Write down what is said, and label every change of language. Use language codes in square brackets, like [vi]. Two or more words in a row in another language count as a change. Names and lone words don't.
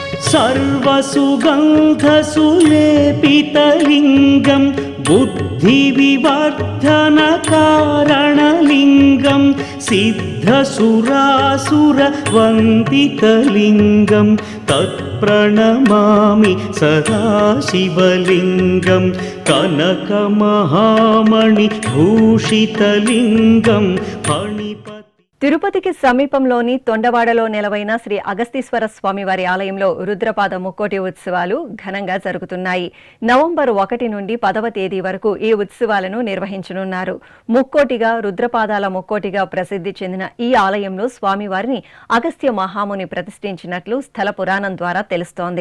[sa] सर्वसुगन्धसुलेपितलिङ्गं बुद्धिविवर्धनकारणलिङ्गं सिद्धसुरासुरवन्दितलिङ्गं तत्प्रणमामि सदा शिवलिङ्गं कनकमहामणिभूषितलिङ्गं फणिपति. [te] తిరుపతికి సమీపంలోని తొండవాడలో నెలవైన శ్రీ అగస్తీశ్వర స్వామివారి ఆలయంలో రుద్రపాద ముక్కోటి ఉత్సవాలు ఘనంగా జరుగుతున్నాయి. నవంబర్ 1 నుండి 10వ తేదీ వరకు ఈ ఉత్సవాలను నిర్వహించనున్నారు. ముక్కోటిగా రుద్రపాదాల ముక్కోటిగా ప్రసిద్ధి చెందిన ఈ ఆలయంలో స్వామివారిని అగస్త్య మహాముని ప్రతిష్ఠించినట్లు స్థల పురాణం ద్వారా తెలుస్తోంది.